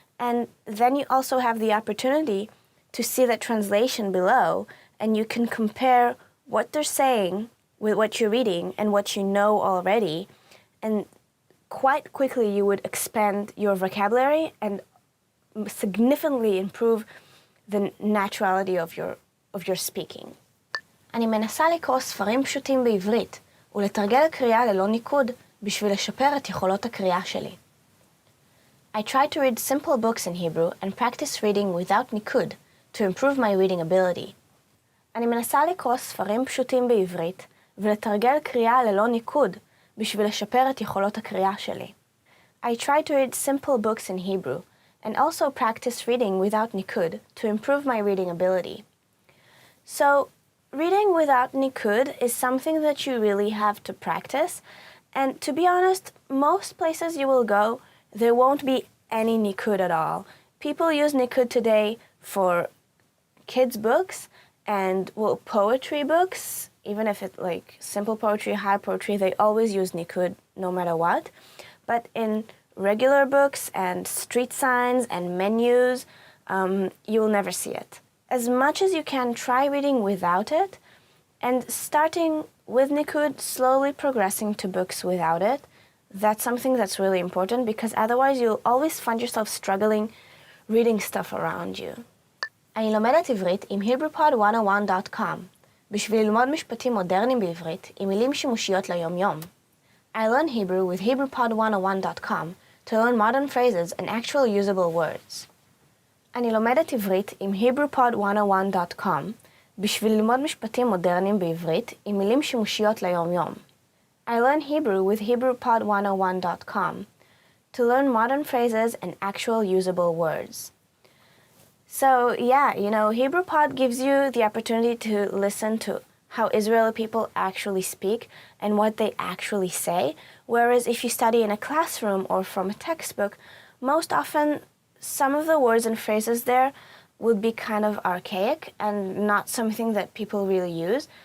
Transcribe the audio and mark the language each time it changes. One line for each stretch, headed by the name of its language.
English: And then you also have the opportunity to see the translation below, and you can compare what they're saying with what you're reading and what you know already. And quite quickly you would expand your vocabulary and significantly improve the naturality of your speaking.
Hebrew: אני מנסה לקרוא ספרים פשוטים בעברית ולתרגל קריאה ללא ניקוד בשביל לשפר את יכולות הקריאה שלי.
English: I try to read simple books in Hebrew and practice reading without nikud to improve my reading ability.
Hebrew: אני מנסה לקרוא ספרים פשוטים בעברית ולתרגל קריאה ללא ניקוד בשביל לשפר את יכולות הקריאה שלי.
English: I try to read simple books in Hebrew and also practice reading without nikud to improve my reading ability. So, reading without nikud is something that you really have to practice, and to be honest, most places you will go, there won't be any nikud at all. People use nikud today for kids' books and poetry books, even if it's like simple poetry, high poetry, they always use nikud no matter what. But in regular books and street signs and menus, you will never see it. As much as you can, try reading without it, and starting with nikud, slowly progressing to books without it. That's something that's really important, because otherwise you'll always find yourself struggling reading stuff around you.
Hebrew: אני לומדת עברית עם HebrewPod101.com בשביל ללמוד משפטים מודרניים בעברית עם מילים שימושיות ליום-יום.
English: I learn Hebrew with HebrewPod101.com to learn modern phrases and actual usable words.
Hebrew: אני לומדת עברית עם HebrewPod101.com בשביל ללמוד משפטים מודרניים בעברית עם מילים שימושיות ליום-יום.
English: I learn Hebrew with HebrewPod101.com to learn modern phrases and actual usable words. So yeah, HebrewPod gives you the opportunity to listen to how Israeli people actually speak and what they actually say, whereas if you study in a classroom or from a textbook, most often some of the words and phrases there would be kind of archaic and not something that people really use.